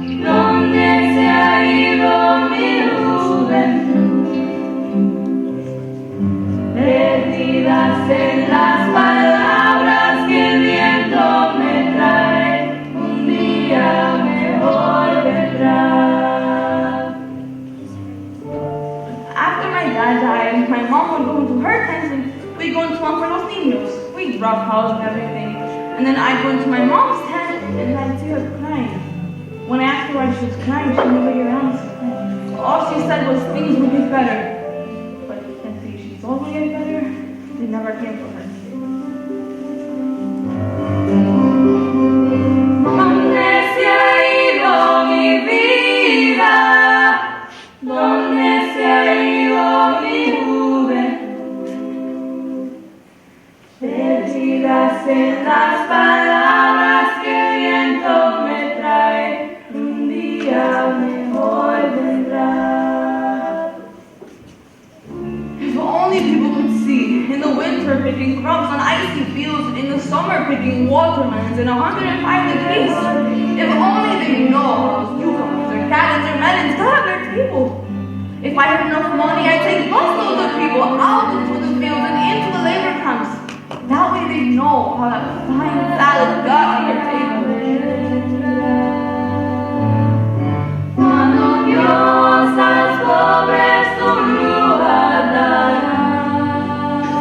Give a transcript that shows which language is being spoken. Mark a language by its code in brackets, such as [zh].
[es] ¿Dónde se ha ido mi juventud? Perdidas en las palabras que el viento me trae, un día mejor vendrá. [en] After my dad died, my mom would go into her tent and we'd go into one for [es] los niños. [en] We'd roughhouse and everything. And then I'd go into my mom's tent and I'd see her crying. When I asked her why she was crying, she never gave an answer. All she said was things would get better. But until she's all will get better, it never came from her. [es] ¿Dónde se ha ido mi vida? ¿Dónde se ha ido mi juventud? Perdidas en las palabras que el viento me trae, un día mejor vendrá. [en] If only people could see, in the winter picking crops on icy fields, in the summer picking watermelons in 105 degrees. If only they know how those cucumbers or carrots or melons got at their table. If I had enough money, I'd take busloads of people out into the fields and into the labor camps. That way they'd know how that fine salad got on their table. [es] Cuando Dios a los pobres un lugar dará.